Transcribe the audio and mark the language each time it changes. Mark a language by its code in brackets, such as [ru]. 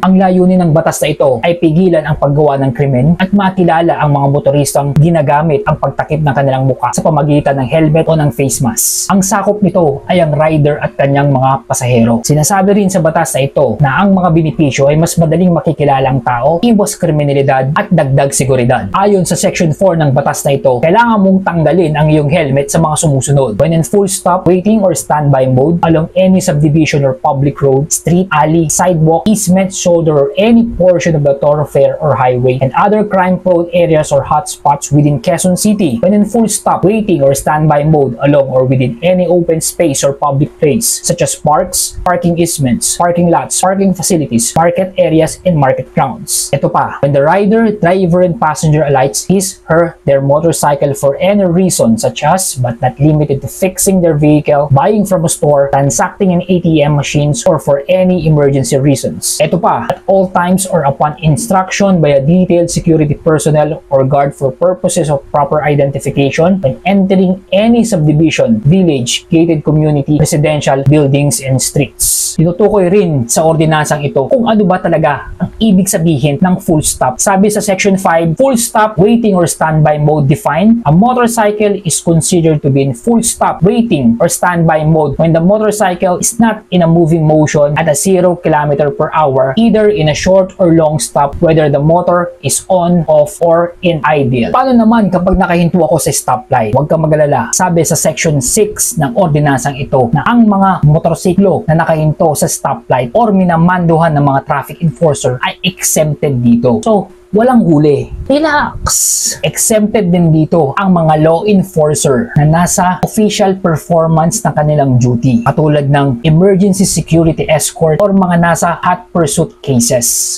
[tl] Ang layunin ng batas na ito ay pigilan ang paggawa ng krimen at makilala ang mga motoristang ginagamit ang pagtakip ng kanilang mukha sa pamagitan ng helmet o ng face mask. Ang sakop nito ay ang rider at kanyang mga pasahero. Sinasabi rin sa batas na ito na ang mga benepisyo ay mas madaling makikilala ang tao, iwas kriminalidad at dagdag seguridad. Ayon sa Section 4 ng batas na ito, kailangan mong tanggalin ang iyong helmet sa mga sumusunod. [en] When in full stop, waiting or standby mode along any subdivision or public road, street, alley, sidewalk, easement, shoulder, or any portion of the thoroughfare or highway, and other crime-prone areas or hotspots within Quezon City. When in full stop, waiting or standby mode along or within any open space or public place, such as parks, parking easements, parking lots, parking facilities, market areas, and market grounds. [tl] Ito pa, [en] when the rider, driver, and passenger alights his, her, their motorcycle for any reason such as, but not limited to fixing their vehicle, buying from a store, transacting in ATM machines, or for any emergency reasons. [tl] Ito pa, [en] at all times or upon instruction by a detailed security personnel or guard for purposes of proper identification when entering any subdivision, village, gated community, residential buildings, and streets. [tl] Tinutukoy rin sa ordinansang ito kung ano ba talaga ang ibig sabihin ng full stop. Sabi sa [en] Section 5, full stop, waiting or standby mode defined. A motorcycle is considered to be in full stop, waiting or standby mode when the motorcycle is not in a moving motion at a 0 km/h, either in a short or long stop, whether the motor is on, off, or in idle. [tl] Paano naman kapag nakahinto ako sa stoplight? Huwag kang mag-alala. Sabi sa Section 6 ng ordinansang ito na ang mga motorsiklo na nakahinto sa stoplight [en] or minamanduhan [tl] ng mga traffic enforcer ay exempted dito. So, walang huli. Relax! Exempted din dito ang mga [en] law enforcer [tl] na nasa official performance ng kanilang duty, katulad ng emergency security escort or mga nasa hot pursuit cases.